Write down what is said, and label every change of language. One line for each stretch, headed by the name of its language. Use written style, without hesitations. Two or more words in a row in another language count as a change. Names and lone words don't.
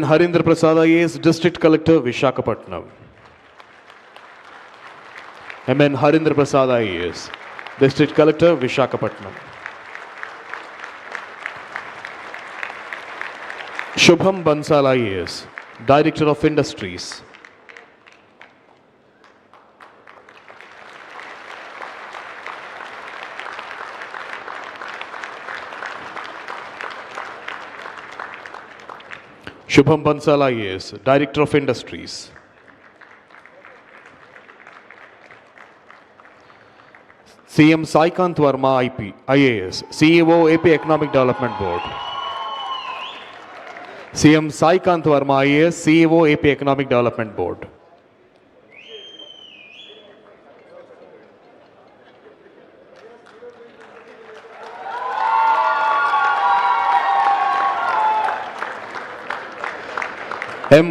English: Harindra Prasad IAS, District Collector, Vishakhapatnam. M.N. Harindra Prasad IAS, District Collector, Vishakhapatnam. Shubham Bansal IAS, Director of Industries. Shubham Bansal IAS, Director of Industries. CM Saikant Verma IAS, CEO AP Economic Development Board. CM Saikant Verma IAS, CEO AP Economic Development Board. M.